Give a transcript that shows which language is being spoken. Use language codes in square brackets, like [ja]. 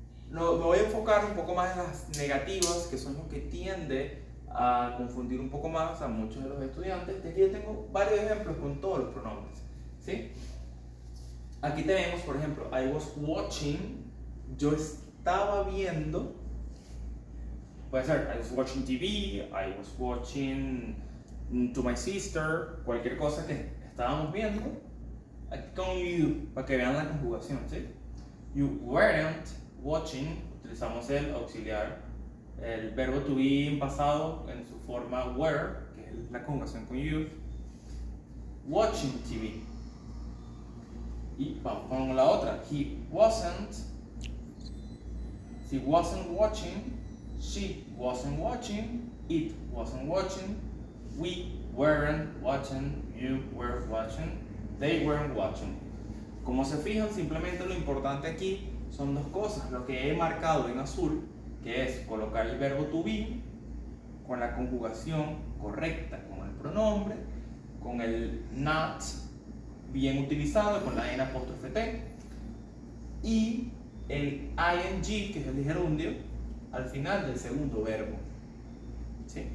[es] Me voy a enfocar un poco más en las negativas, que son lo que tiende a confundir un poco más a muchos de los estudiantes. De aquí yo tengo varios ejemplos con todos los pronombres. ¿Sí? Aquí tenemos, por ejemplo, [en] I was watching, [es] yo estaba viendo. Puede ser, [en] I was watching TV, I was watching to my sister, [es] cualquier cosa que estábamos viendo. Aquí con you, para que vean la conjugación, ¿sí? [en] You weren't watching, [es] utilizamos el auxiliar, el verbo to be en pasado en su forma were, que es la conjugación con you. [en] Watching TV. [es] Y vamos con la otra. [en] He wasn't watching, she wasn't watching, it wasn't watching, we weren't watching, you were watching, they weren't watching. [es] Como se fijan, simplemente lo importante aquí son dos cosas. Lo que he marcado en azul, que es colocar el verbo to be con la conjugación correcta, con el pronombre, con el not bien utilizado, con la n apóstrofe t, y el ing, que es el gerundio, al final del segundo verbo, ¿sí?